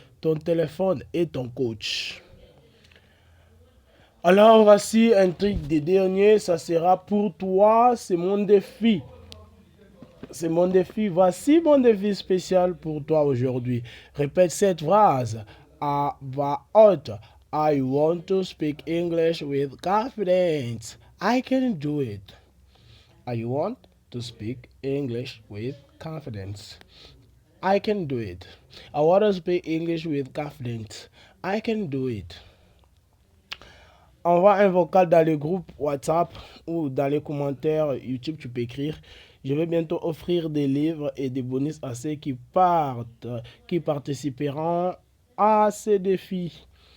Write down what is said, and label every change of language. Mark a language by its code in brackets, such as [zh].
[fr] Ton téléphone est ton coach. Alors voici un truc des derniers, ça sera pour toi, c'est mon défi. C'est mon défi. Voici mon défi spécial pour toi aujourd'hui. Répète cette phrase à voix haute. [en] I want to speak English with confidence. I can do it. I want to speak English with confidence. I can do it. I want to speak English with confidence. I can do it. [fr] Envoie un vocal dans le groupe WhatsApp ou dans les commentaires YouTube, tu peux écrire. Je vais bientôt offrir des livres et des bonus à ceux qui participeront à ces défis.